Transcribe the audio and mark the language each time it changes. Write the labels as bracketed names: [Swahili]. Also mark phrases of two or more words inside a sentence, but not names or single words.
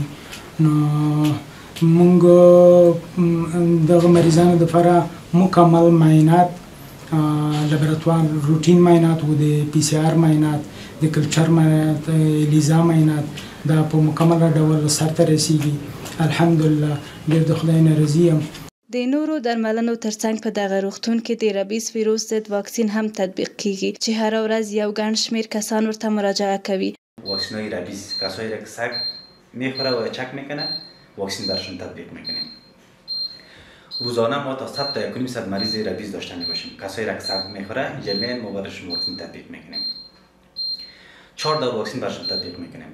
[Pashto] نو موږ دغه مریضانو دپاره مکمل معاینات، لابراتوار روټین معاینات او د PCR معاینات، د کلچر معاینات، الیزا معاینات دا په مکمله ډول سرته رسیږي. الحمدلله ډېر د خدای نه راضي یم. د نورو درملنو ترڅنګ په دغه روغتون کې د ربیس ویروس ضد واکسین هم تطبیق کیږي چې هر ورځ یو ګڼ شمیر کسان ورته مراجعه کوي. [Persian] واکسینای ربیس کسایی را که سگ میخوره و چک میکنه واکسین برشون تطبیق میکنیم. روزانه ما تا 100 تا 1.5 مریض ربیز داشته میباشیم. کسایی را که سگ میخوره جمعاً ما برشون واکسین تطبیق میکنیم. 4 دور واکسین برشون تطبیق میکنیم.